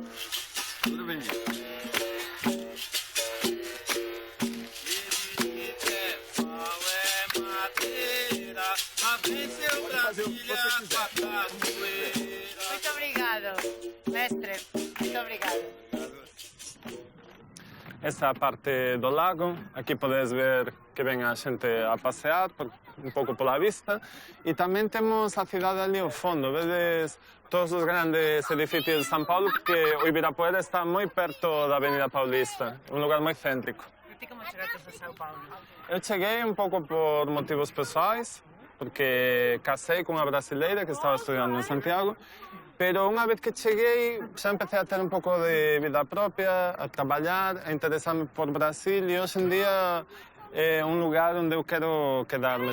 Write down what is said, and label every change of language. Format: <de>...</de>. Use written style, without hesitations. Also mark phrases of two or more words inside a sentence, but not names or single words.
<pt>Muito obrigado, mestre. Muito obrigado.</pt> <gl>Esta é a parte do lago, aquí podes ver que ven a xente a pasear un pouco pola vista, e tamén temos a cidade ali ao fondo, vedes todos os grandes edificios de San Paulo, porque o Ibirapuera está moi perto da Avenida Paulista, un lugar moi céntrico. ti como chegaste a São Paulo?</gl> <pt>Eu cheguei um pouco por motivos pessoais, porque casei com uma brasileira que estava estudando em Santiago, pero uma vez que cheguei já empecé a ter um pouco de vida própria, a trabalhar, a interessar-me por Brasil e hoje em dia é um lugar onde eu quero quedar-me.</pt>